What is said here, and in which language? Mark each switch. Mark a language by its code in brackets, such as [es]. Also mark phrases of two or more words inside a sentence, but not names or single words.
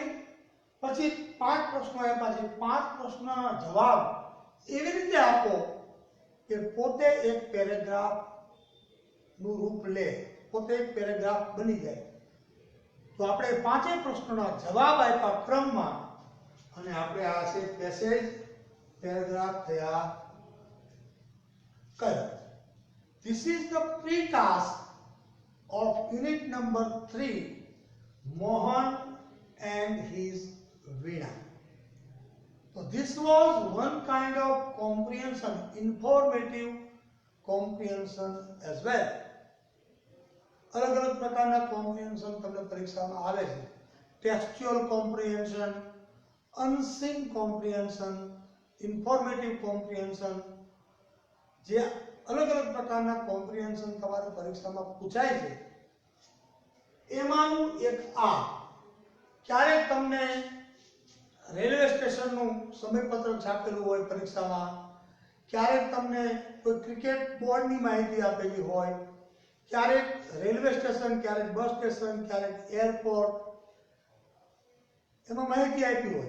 [gu] પછી 5 પ્રશ્નો આપ્યા છે, 5 પ્રશ્નોના જવાબ એવી રીતે આપો કે પોતે એક પેરેગ્રાફ નું રૂપ લે, પોતે એક પેરેગ્રાફ બની જાય. તો આપણે 5 પ્રશ્નોના જવાબ આપ્યા ક્રમમાં અને આપણે આ છે [en] passage paragraph [gu] તૈયાર કર્યો. [en] This is the pre-task of unit number 3, Mohan and his Veena. So this was one kind of comprehension, informative comprehension as well. [gu] અલગ અલગ પ્રકારના comprehension તમને પરીક્ષામાં આવે છે. [en] Textual comprehension, unseen comprehension, informative comprehension. [gu] જે અલગ અલગ પ્રકારના comprehension તમારે પરીક્ષામાં પૂછાય છે, એમાંનું એક આ. ક્યારેક તમને [en] railway stationનું [gu] સમયપત્રક છાપેલું હોય પરીક્ષામાં, ક્યારેક તમને કોઈ [en] cricket boardની [gu] માહિતી આપેલી હોય, ક્યારેક [en] railway station, [gu] ક્યારેક [en] bus station, [gu] ક્યારેક એરપોર્ટ, એમાં માહિતી આપી હોય.